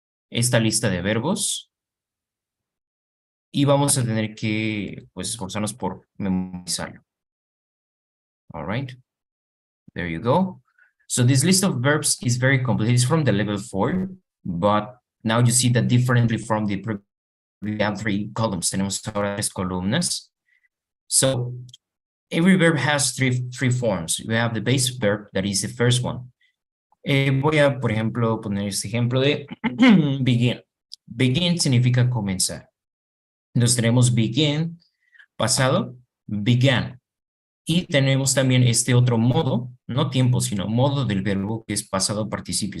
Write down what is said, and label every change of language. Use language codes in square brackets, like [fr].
[es] Esta lista de verbos. Y vamos a tener que, pues, esforzarnos por memorizarlo. [en] All right. There you go. So this list of verbs is very complete. It's from the level 4, but now you see that differently from the previous, we have 3 columns. [es] Tenemos ahora 3 columnas. [en] So every verb has three forms. We have the base verb, that is the first one. [es] Voy a, por ejemplo, poner este ejemplo de begin. Begin significa comenzar. Entonces tenemos begin, pasado, began. Y tenemos también este otro modo, no tiempo, sino modo del verbo que es pasado participio.